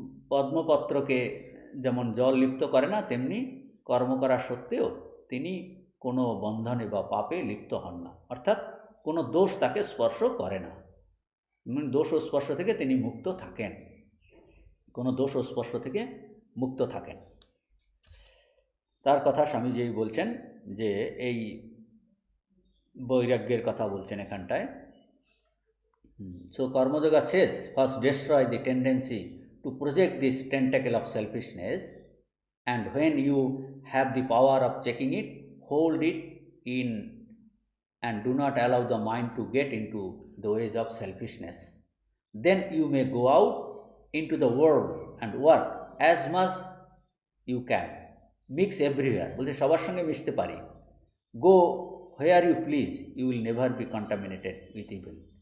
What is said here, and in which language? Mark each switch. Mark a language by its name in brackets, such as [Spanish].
[Bangla] পদ্মপত্রকে যেমন জল লিপ্ত করে না, তেমনি কর্ম করা সত্ত্বেও তিনি কোনো বন্ধনে বা পাপে লিপ্ত হন না, অর্থাৎ কোনো দোষ তাকে স্পর্শ করে না। দোষ ও স্পর্শ থেকে তিনি মুক্ত থাকেন, কোনো দোষ ও স্পর্শ থেকে মুক্ত থাকেন। তার কথা স্বামীজি বলছেন যে এই বৈরাগ্যের কথা বলছেন এখানটায়। [English] So Karma Yoga says, first destroy the tendency to project this tentacle of selfishness, and when you have the power of checking it, hold it in and do not allow the mind to get into the ways of selfishness. Then you may go out into the world and work as much you can. Mix everywhere, [Bangla] বলছে সবার সঙ্গে মিশতে পারি। [English] Go where you please, you will never be contaminated with evil.